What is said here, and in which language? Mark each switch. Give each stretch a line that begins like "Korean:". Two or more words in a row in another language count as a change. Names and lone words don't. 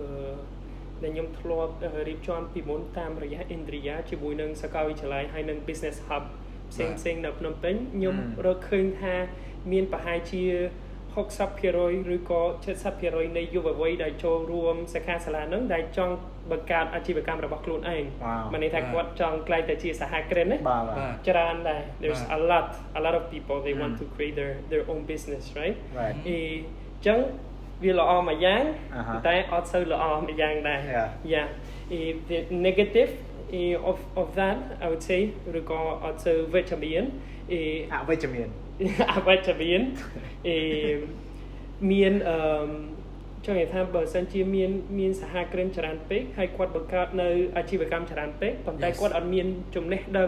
Khmer: រៀបចំពីមុនតាមរយៈ Indria ជាមួយនឹងសាកលវិទ្យាល័យហើយនិង Business Hub ផ្សេងនៅភ្នំពេញខ្ញុំរកឃើញថា មានប្រហែលជា 60% ឬក៏ 70% នៃយុវវ័យដែលចូលរួមសិក្ខាសាលាហ្នឹងដែលចង់បង្កើតអាជីវកម្មរបស់ខ្លួនឯងមិនន័យថាគាត់ចង់ក្លាយទៅជាសហគ្រិនទេច្រើនដែរ
English: there's a lot of people they want to create their own business right
Khmer: ចឹងវាល្អមួយយ៉ាងតែអត់សូវល្អមួយយ៉ាងដែរ
English: the negative of that I would say
Khmer: ឬក៏អត់សូវវិជ្ជមាន អវិជ្ជមាន មានចង់និយាយថាបើសិនជាមានសហគ្រិនច្រើនពេកហើយគាត់បង្កើតនៅអាជីវកម្មច្រើនពេកប៉ុន្តែគាត់អត់មានចំណេះដឹង